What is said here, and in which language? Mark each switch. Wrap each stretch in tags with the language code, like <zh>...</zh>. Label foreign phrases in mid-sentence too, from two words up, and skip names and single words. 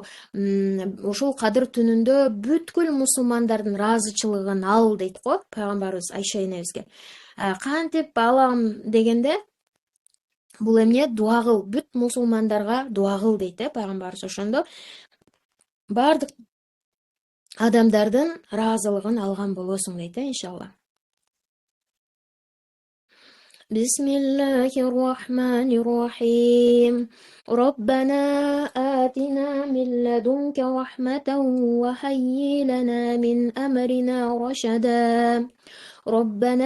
<ky>Ушул кадыр түнүндө бүткүл мусулмандардын ыраазычылыгын ал дейт го пайгамбарыбыз Айша энебизге. Кантип алам дегенде, бул эмне дуа кыл, бүт мусулмандарга дуа кыл дейт пайгамбарыбыз. Ошондо бардык адамдардын ыраазылыгын алган болосуң дейт иншалла.</ky> <ar>بسم الله الرحمن الرحيم ربنا آتنا من لدنك رحمة وهيئ لنا من أمرنا رشدا ربنا</ar>